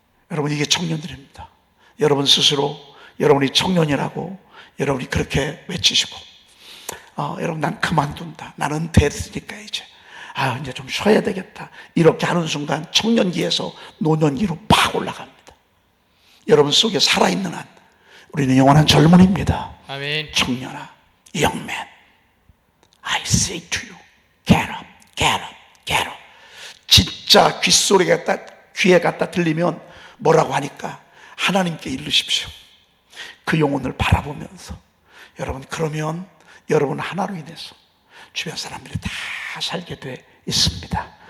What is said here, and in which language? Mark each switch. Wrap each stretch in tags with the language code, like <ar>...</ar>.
<ko>여러분, 이게 청년들입니다. 여러분 스스로 여러분이 청년이라고 여러분이 그렇게 외치시고, 여러분 난 그만둔다, 나는 은퇴했으니까 이제 좀 쉬어야 되겠다, 이렇게 하는 순간 청년기에서 노년기로 팍 올라갑니다. 여러분 속에 살아있는 한 우리는 영원한 젊은이입니다. 아멘. 청년아,</ko> <en>young man, I say to you, get up, get up, get up.</en> <ko>진짜 귓소리가 귀에 갖다 들리면 뭐라고 하니까 하나님께 이르십시오. 그 영혼을 바라보면서 여러분, 그러면 여러분 하나로 인해서 주변 사람들이 다 살게 돼 있습니다.</ko>